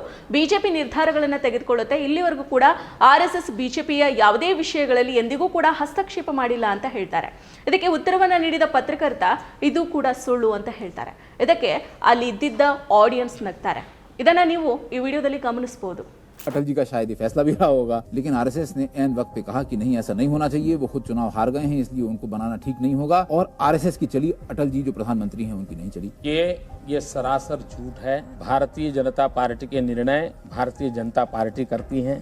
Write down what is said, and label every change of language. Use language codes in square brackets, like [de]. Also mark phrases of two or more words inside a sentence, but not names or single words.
[kn] ಬಿಜೆಪಿ ನಿರ್ಧಾರಗಳನ್ನು ತೆಗೆದುಕೊಳ್ಳುತ್ತೆ. ಇಲ್ಲಿವರೆಗೂ ಕೂಡ RSS ಬಿಜೆಪಿಯ ಯಾವುದೇ ವಿಷಯಗಳಲ್ಲಿ ಎಂದಿಗೂ ಕೂಡ ಹಸ್ತಕ್ಷೇಪ ಮಾಡಿಲ್ಲ ಅಂತ ಹೇಳ್ತಾರೆ. ಇದಕ್ಕೆ ಉತ್ತರವನ್ನು ನೀಡಿದ ಪತ್ರಕರ್ತ ಇದು ಕೂಡ ಸುಳ್ಳು ಅಂತ ಹೇಳ್ತಾರೆ. ಇದಕ್ಕೆ ಅಲ್ಲಿ ಇದ್ದಿದ್ದ ಆಡಿಯನ್ಸ್ ನಗ್ತಾರೆ. ಇದನ್ನು ನೀವು ಈ ವಿಡಿಯೋದಲ್ಲಿ ಗಮನಿಸಬಹುದು. [hi] अटल जी का शायद ये फैसला भी रहा होगा, लेकिन आरएसएस ने एन वक्त पे कहा कि नहीं, ऐसा नहीं होना चाहिए, वो खुद चुनाव हार गए हैं, इसलिए उनको बनाना ठीक नहीं होगा। और आरएसएस की चली, अटल जी जो प्रधानमंत्री हैं उनकी नहीं चली। ये सरासर झूठ है। भारतीय जनता पार्टी के निर्णय भारतीय जनता पार्टी करती है।